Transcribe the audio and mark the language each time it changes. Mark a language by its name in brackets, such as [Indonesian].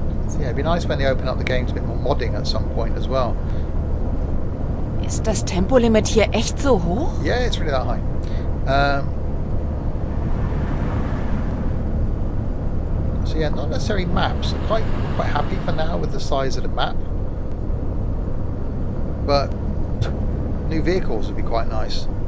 [English] So yeah, it'd be nice when they open up the game to a bit more modding at some point as well. [German] Ist das Tempolimit hier echt so hoch? [English] Yeah, it's really that high. So yeah, not necessarily maps. I'm quite happy for now with the size of the map. But new vehicles would be quite nice.